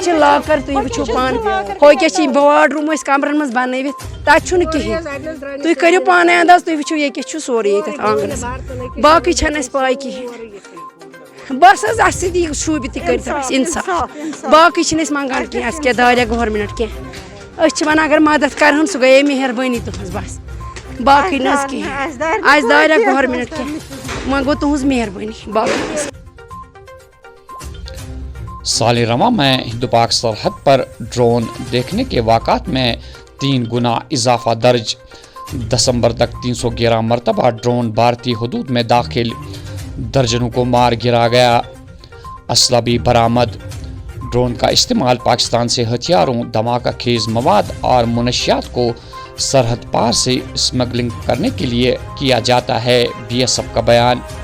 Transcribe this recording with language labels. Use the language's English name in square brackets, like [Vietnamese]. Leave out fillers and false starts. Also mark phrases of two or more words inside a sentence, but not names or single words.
[Kashmiri] چھِ لاکَر تُہۍ وٕچھِو پانہٕ ہُہ کیٛاہ چھِ واڈ روٗم ٲسۍ کَمرَن منٛز بَنٲوِتھ تَتہِ چھُنہٕ کِہیٖنۍ تُہۍ کٔرِو پانَے اَنداز تُہۍ وٕچھِو یہِ کیٛاہ چھُ سورُے ییٚتٮ۪تھ آنٛگنَس باقٕے چھَنہٕ اَسہِ پاے کِہیٖنۍ بَس حظ اَسہِ سۭتۍ یی شوٗبہِ تہِ کٔرِتھ اَسہِ اِنصاف باقٕے چھِنہٕ أسۍ منٛگان کینٛہہ اَسہِ کیٛاہ داریا گورمٮ۪نٛٹ کینٛہہ أسۍ چھِ وَنان اگر مَدد کَرٕہَن سُہ گٔیے مہربٲنی تُہٕنٛز بَس باقٕے نہٕ حظ کِہیٖنۍ اَسہِ داریا گورمٮ۪نٛٹ کینٛہہ وۄنۍ گوٚو تُہٕنٛز مہربٲنی باقٕے [Urdu] سال رواں میں ہند پاک سرحد پر ڈرون دیکھنے کے واقعات میں 3 گنا اضافہ درج دسمبر تک 311 مرتبہ ڈرون بھارتی حدود میں داخل درجنوں کو مار گرا گیا اسلحہ بھی برآمد ڈرون کا استعمال پاکستان سے ہتھیاروں دھماکہ خیز مواد اور منشیات کو سرحد پار سے اسمگلنگ کرنے کے لیے کیا جاتا ہے BSF کا بیان